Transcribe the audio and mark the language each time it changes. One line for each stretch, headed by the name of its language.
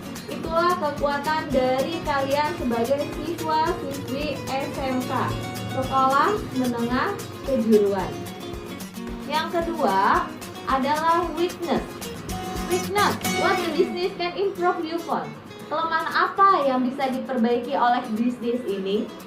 Indonesian: Itulah kekuatan dari kalian sebagai siswa-siswi SMK, Sekolah Menengah Kejuruan. Yang kedua adalah weakness.
English: What the business can improve you on?
Indonesian: Kelemahan apa yang bisa diperbaiki oleh bisnis ini?